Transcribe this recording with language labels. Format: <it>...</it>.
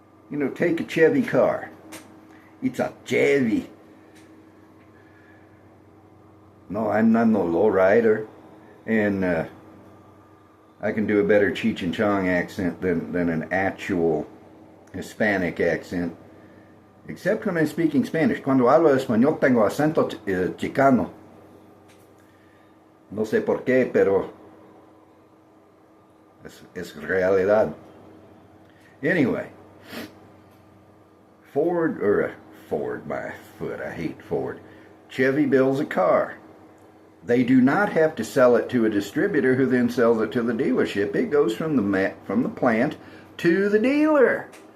<en>You know, take a Chevy car. It's a Chevy. No, I'm not no lowrider, and I can do a better Cheech and Chong accent than an actual Hispanic accent. Except when I'm speaking Spanish.</en> <es>Cuando hablo español tengo acento chicano. No sé por qué, pero es realidad.</es> <en>Anyway, Ford, my foot, I hate Ford. Chevy builds a car. They do not have to sell it to a distributor who then sells it to the dealership. It goes from the plant to the dealer.</en>